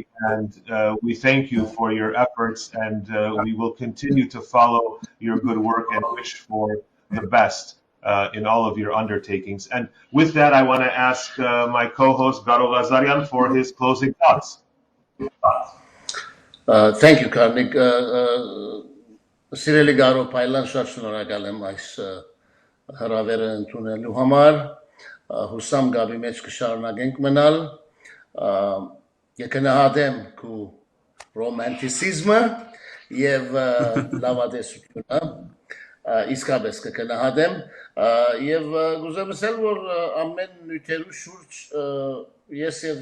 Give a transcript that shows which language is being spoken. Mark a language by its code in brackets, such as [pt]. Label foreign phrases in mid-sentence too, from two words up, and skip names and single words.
[en] And we thank you for your efforts, and we will continue to follow your good work and wish for the best in all of your undertakings. And with that, I want to ask my co-host Garo Ghazarian for his closing thoughts. Thank you, Karnig. [hy] Սիրելի Garo Paylan, շատ շնորհակալ եմ այս հրավերը ընդունելու համար։ Հուսամ գաբի մեջ կշարունակենք մնալ։ Կգնահատեմ քո ռոմանտիզմը եւ լավատեսությունը։ Իսկապես կգնահատեմ եւ գուզեմ ասել, որ ամեն նյութերու շուրջ ես եւ